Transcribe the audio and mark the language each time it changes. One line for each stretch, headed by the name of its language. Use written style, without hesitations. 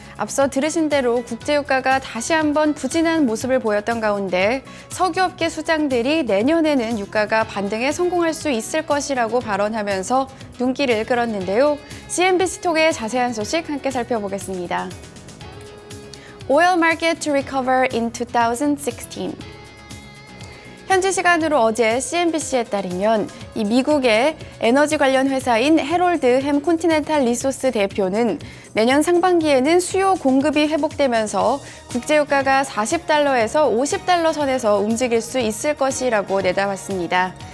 Korean: 앞서 들으신 대로 국제유가가 다시 한번 부진한 모습을 보였던 가운데 석유업계 수장들이 내년에는 유가가 반등에 성공할 수 있을 것이라고 발언하면서 눈길을 끌었는데요. CNBC 통해 자세한 소식 함께 살펴보겠습니다.
English: Oil market to recover in 2016.
Korean: 현지 시간으로 어제 CNBC에 따르면 이 미국의 에너지 관련 회사인 해롤드 햄 콘티넨탈 리소스 대표는 내년 상반기에는 수요 공급이 회복되면서 국제유가가 40달러에서 50달러 선에서 움직일 수 있을 것이라고 내다봤습니다.